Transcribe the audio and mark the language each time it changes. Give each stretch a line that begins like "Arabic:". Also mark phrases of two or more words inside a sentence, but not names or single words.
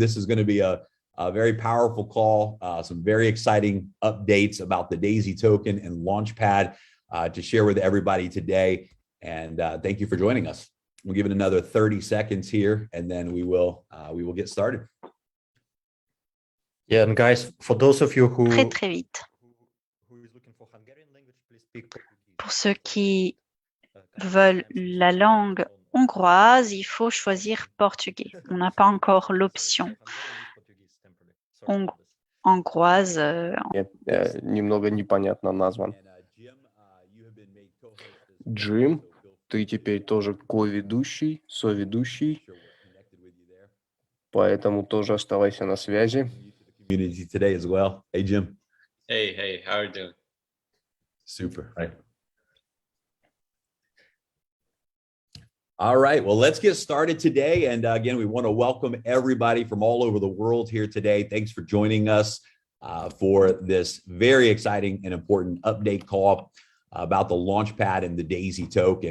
English: This is going to be a very powerful call. Some very exciting updates about the Daisy token and Launchpad to share with everybody today. And thank you for joining us. We'll give it another 30 seconds here, and then we will get started. Yeah, and guys, for those of you who
French: Très vite.
English: is looking for Hungarian language, please speak Portuguese.
French: Pour ceux qui veulent la langue hongroise, il faut choisir portugais. On n'a pas encore l'option hongroise.
Russian: Немного непонятно назван. Джим, ты теперь тоже ко-ведущий, соведущий, поэтому тоже оставайся на связи.
English: Community today as well. Hey, Jim. Hey, how are you doing? Super. All right, well, let's get started today. And again, we want to welcome everybody from all over the world here today. Thanks for joining us for this very exciting and important update call about the Launchpad and the Daisy token.